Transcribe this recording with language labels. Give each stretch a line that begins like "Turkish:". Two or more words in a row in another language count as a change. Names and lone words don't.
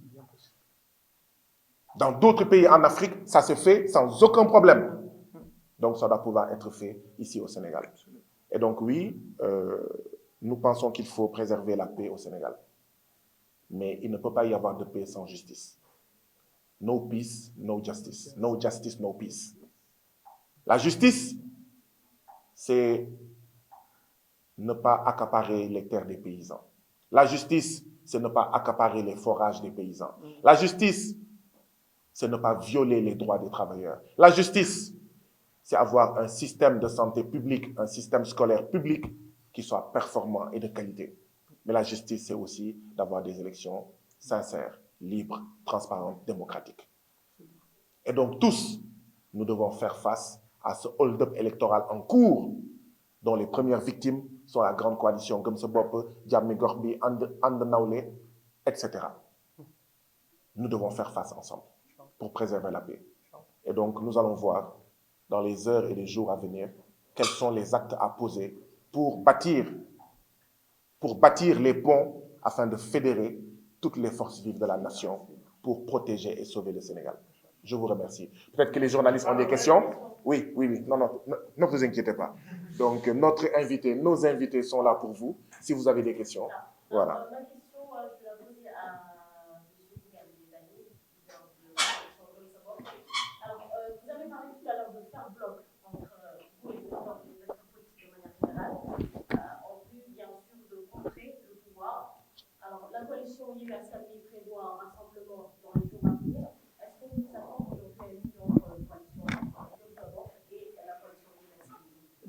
French: Dans d'autres pays en Afrique, ça se fait sans aucun problème. Donc, ça doit pouvoir être fait ici au Sénégal. Et donc, oui, nous pensons qu'il faut préserver la paix au Sénégal. Mais il ne peut pas y avoir de paix sans justice.
English: No peace, no justice. No justice, no peace.
French: La justice, c'est ne pas accaparer les terres des paysans. La justice, c'est ne pas accaparer les forages des paysans. La justice, c'est ne pas violer les droits des travailleurs. La justice, c'est avoir un système de santé publique, un système scolaire public qui soit performant et de qualité. Mais la justice, c'est aussi d'avoir des élections sincères, libres, transparentes, démocratiques. Et donc tous, nous devons faire face à ce hold-up électoral en cours, dont les premières victimes sont la grande coalition Gëm Sa Bopp, Jammi Gox Bi, And Nawlé, etc. Nous devons faire face ensemble pour préserver la paix. Et donc, nous allons voir dans les heures et les jours à venir quels sont les actes à poser pour bâtir les ponts afin de fédérer toutes les forces vives de la nation pour protéger et sauver le Sénégal. Je vous remercie. Peut-être que les journalistes ont des questions. Oui. Non, ne vous inquiétez pas. Donc, nos invités sont là pour vous, si vous avez des questions. Voilà. Ma question, je vais la poser à M. Bougane Gueye Dany, leader de Gëm Sa Bopp. Alors, vous avez parlé tout à l'heure de faire bloc entre vous et les acteurs politiques de manière générale, en vue, bien sûr, de contrer le pouvoir. Alors, la coalition universelle prévoit un rassemblement dans les jours à venir. Est-ce qu'on peut s'attendre à une réunion entre la coalition Gëm Sa Bopp et la coalition universelle?